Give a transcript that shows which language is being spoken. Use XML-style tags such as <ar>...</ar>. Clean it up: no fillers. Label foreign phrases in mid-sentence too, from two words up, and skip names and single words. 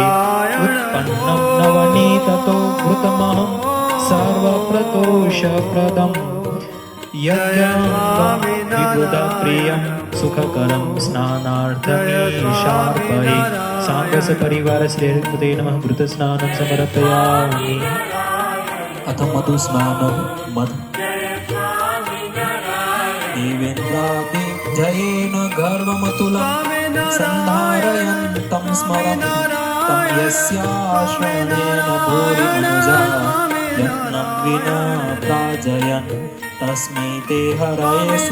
<sa>उत्पन्नम नवनीततो भूतमहं सर्वप्रतोषप्रदम यज्ञांगम विबुधप्रियम सुखकरम स्नानार्थमीशार्पये सांगस परिवार श्रेष्ठते नमः घृतस्नानं समर्पयामि अथ मधुस्नानं मध देवेन्द्राभिजयेन गर्वमतुलं सन्धारयन्तं स्मरन् तं यस्याश्रयणेन भूरिमनुजा यत्नं विना प्राजयन् तस्मै ते हरये</sa>